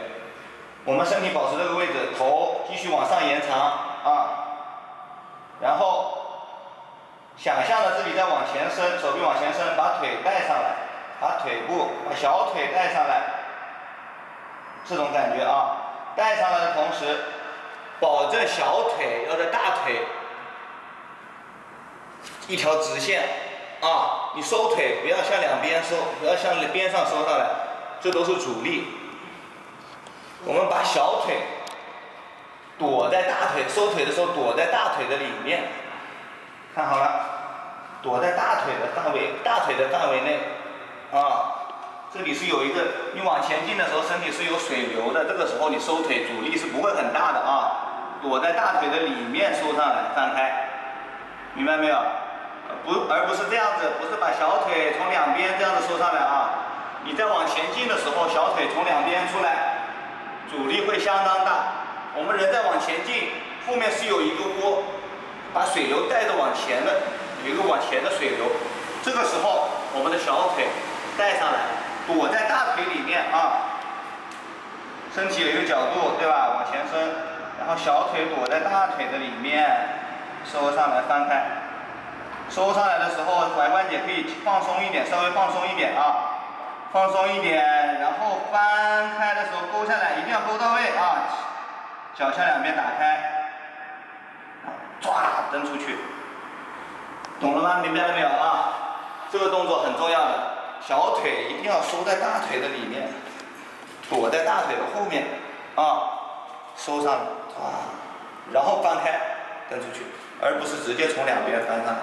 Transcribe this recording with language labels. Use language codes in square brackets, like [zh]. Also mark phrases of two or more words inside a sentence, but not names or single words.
[zh] 我們身體保持這個位置，頭繼續往上延長啊，然後想象着自己在往前伸，手臂往前伸，把腿帶上來，把小腿帶上來，這種感覺啊，帶上來的同時，保證小腿要在大腿一條直線啊，你收腿不要向兩邊收，不要向邊上收上來，這都是阻力。我們把小腿躲在大腿，收腿的時候躲在大腿的裡面，看好了，躲在大腿的範圍內啊。這裡是有一個，你往前進的時候身體是有水流的，這個時候你收腿阻力是不會很大的啊。躲在大腿的裡面收上來，翻開，明白沒有？而不是這樣子，不是把小腿從兩邊這樣子收上來啊。你在往前進的時候，小腿從兩邊出來，阻力會相當大。我們人在往前進，後面是有一個鍋，把水流帶着往前的，有一個往前的水流。這個時候，我們的小腿帶上來，躲在大腿裡面啊。身體有一個角度，對吧？往前伸，然後小腿躲在大腿的裡面，收上來，翻開。收上來的時候，踝關節可以放鬆一點，稍微放鬆一點啊，放鬆一點，然後翻開的時候勾下來，一定要勾到位啊，腳向兩邊打開，唰蹬出去，懂了嗎？明白了沒有啊？這個動作很重要的，小腿一定要收在大腿的裡面，躲在大腿的後面啊，收上來，然後翻開蹬出去，而不是直接從兩邊翻上來。